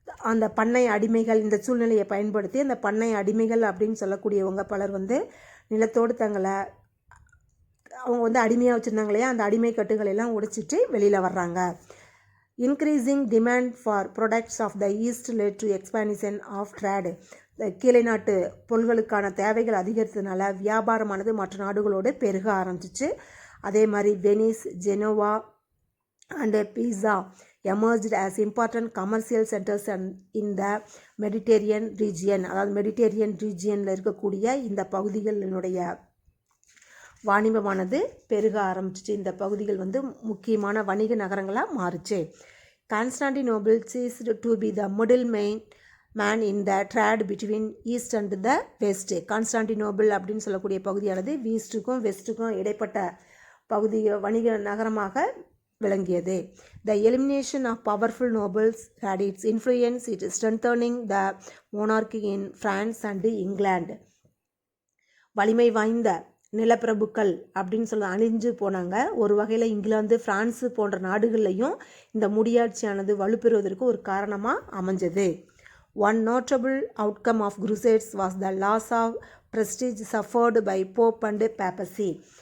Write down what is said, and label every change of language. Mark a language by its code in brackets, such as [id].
[ta] அந்த பண்ணை அடிமைகள் இந்த சூழ்நிலையை பயன்படுத்தி அந்த பண்ணை அடிமைகள் அப்படின்னு சொல்லக்கூடியவங்க பலர் வந்து நிலத்தோடு தங்களை அவங்க வந்து அடிமையாக வச்சுருந்தாங்க இல்லையா, அந்த அடிமை கட்டுகளெல்லாம் உடைச்சிட்டு வெளியில் வர்றாங்க. [en] Increasing demand for products of the east led to expansion of trade. [ta] கீழே நாட்டு பொருள்களுக்கான தேவைகள் அதிகரித்ததுனால வியாபாரமானது மற்ற நாடுகளோடு பெருக ஆரம்பிச்சிச்சு. அதே மாதிரி [en] Venice, Genoa and Pisa emerged as important commercial centers in the Mediterranean region. [ta] அதாவது மெடிட்டேரியன் ரீஜியனில் இருக்கக்கூடிய இந்த பகுதிகளினுடைய வாணிபமானது பெருக ஆரம்பிச்சிச்சு. இந்த பகுதிகள் வந்து முக்கியமான வணிக நகரங்களாக மாறுச்சு. [en] Constantinople ceased to be the middle man in the trade between east and the west. [ta] Constantinople அப்படின்னு சொல்லக்கூடிய பகுதியானது ஈஸ்ட்டுக்கும் வெஸ்ட்டுக்கும் இடைப்பட்ட பகுதி வணிக நகரமாக விளங்கியது. [en] The elimination of powerful nobles had its influence in strengthening the monarchy in France and England. [ta] வலிமை வாய்ந்த நிலப்பிரபுக்கள் அப்படின்னு சொல்ல அழிஞ்சு போனாங்க. ஒரு வகையில் இங்கிலாந்து, பிரான்ஸு போன்ற நாடுகள்லையும் இந்த முடியாட்சியானது வலுப்பெறுவதற்கு ஒரு காரணமாக அமைஞ்சது. [en] One notable outcome of Crusades was the loss of prestige suffered by Pope and Papacy.